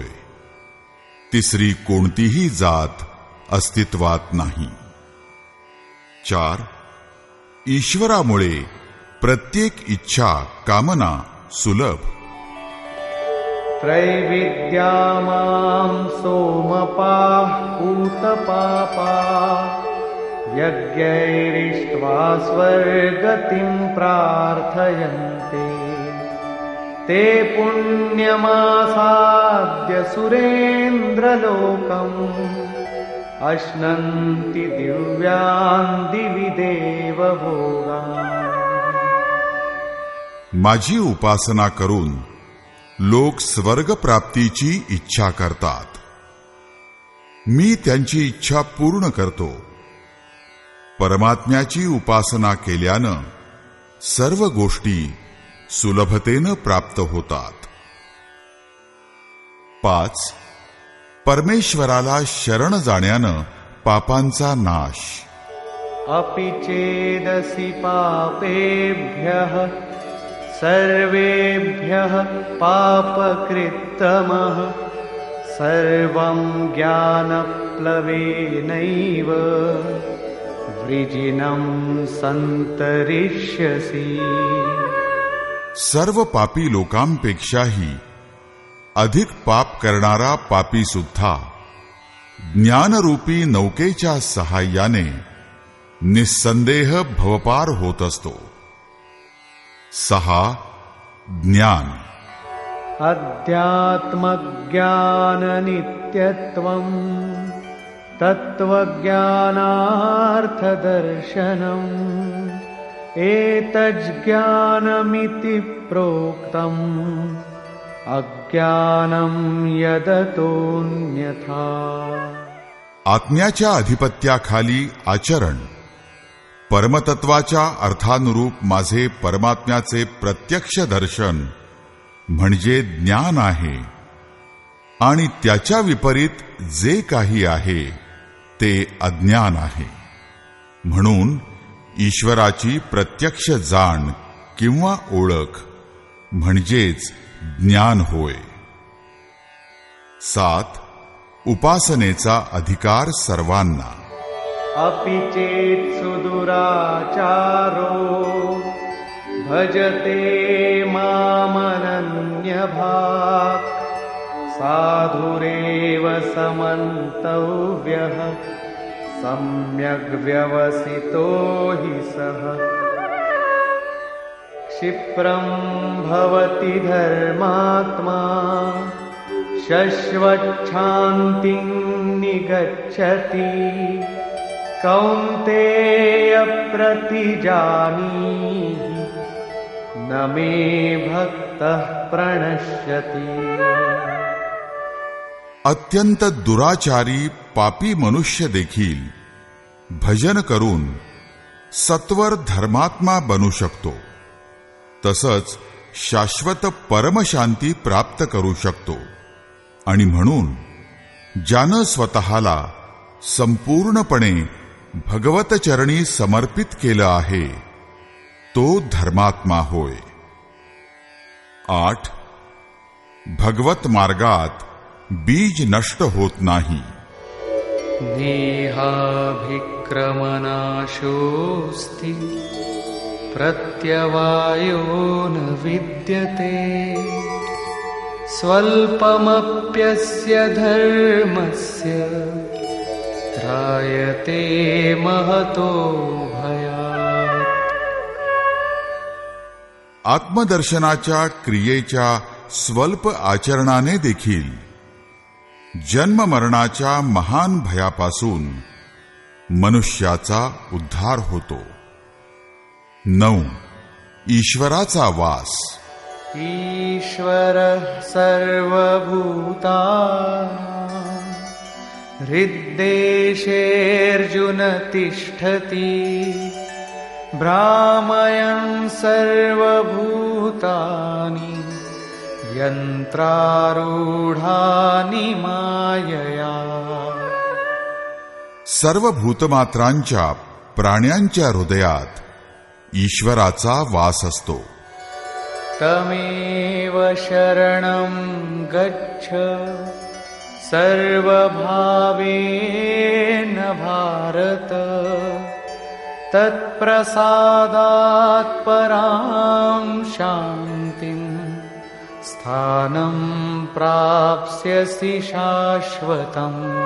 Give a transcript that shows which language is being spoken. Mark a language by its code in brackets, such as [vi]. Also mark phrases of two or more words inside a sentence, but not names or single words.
[mr] तिसरी कोणतीही जात अस्तित्वात नाही. 4. ईश्वरामुळे प्रत्येक इच्छा, कामना सुलभ. [sa] त्रैविद्या मां सोमपाः पूतपापा यज्ञैरिष्ट्वा स्वर्गतिं प्रार्थयन्ते. ते पुण्यमासाद्य सुरेन्द्रलोकम् अश्नन्ति दिव्यान् दिवि देवभोगान्. [mr] माझी उपासना करून लोक स्वर्ग प्राप्तीची इच्छा करतात. मी त्यांची इच्छा पूर्ण करतो. परमात्म्याची उपासना केल्यानं सर्व गोष्टी सुलभतेनं प्राप्त होतात. 5. परमेश्वराला शरण जाण्यानं पापांचा नाश. [sa] अपि चेदसि पापेभ्यः सर्वेभ्यः पापकृत्तमः सर्वं ज्ञानप्लवेनैव वृजिनं संतरिष्यसि. [mr] सर्व पापी लोकांपेक्षाही अधिक पाप करणारा पापी सुद्धा ज्ञानरूपी नौकेच्या सहाय्याने निस्संदेह भवपार होत असतो. 6. ज्ञान. [sa] अध्यात्मज्ञाननित्यत्वं तत्त्वज्ञानार्थदर्शनम् एतज्ज्ञानमिति प्रोक्तम् अज्ञानं यदतोऽन्यथा. [mr] आत्म्याच्या अधिपत्याखाली आचरण, परमतत्वाच्या अर्थानुरूप माझे परमात्म्याचे प्रत्यक्ष दर्शन म्हणजे ज्ञान आहे. आणि त्याच्या विपरीत जे काही आहे ते अज्ञान आहे. म्हणून ईश्वराची प्रत्यक्ष जाण किंवा ओळख म्हणजेच ज्ञान होय. 7. उपासनेचा अधिकार सर्वांना. [sa] अपि चेत् सुदुराचारो भजते मामनन्यभाक् साधुरेव समन्तव्यः सम्यग् व्यवसितो हि सः. क्षिप्रं भवति धर्मात्मा शश्वच्छान्तिं निगच्छति कौन्तेय प्रतिजानीहि न मे भक्तः प्रणश्यति. [mr] अत्यंत दुराचारी पापी मनुष्य देखील भजन करून सत्वर धर्मात्मा बनू शकतो. तसंच शाश्वत परमशांती प्राप्त करू शकतो. आणि म्हणून ज्यानं स्वतःला संपूर्णपणे भगवत चरणी समर्पित केलं आहे तो धर्मात्मा होय. 8. भगवत मार्गात बीज नष्ट होत नाही. [sa] नेहाभिक्रमनाशोऽस्ति प्रत्यवायो न विद्यते स्वल्पमप्यस्य धर्मस्य त्रायते महतो भयात्. [mr] आत्मदर्शनाच्या क्रियेच्या स्वल्प आचरणाने देखील जन्म मरणाच्या महान भयापासून मनुष्याचा उद्धार होतो. 9. ईश्वराचा वास. [sa] ईश्वरः सर्वभूतानां हृद्देशेऽर्जुन तिष्ठति भ्रामयन् सर्वभूतानि यंत्रारूढानि मायया. [mr] सर्व भूतमात्रांच्या प्राण्यांच्या हृदयात ईश्वराचा वास असतो. [sa] तमेव शरणं गच्छ सर्वभावेन भारत तत्प्रसादात् परां शान्तिं स्थानं प्राप्स्यसि शाश्वतम्.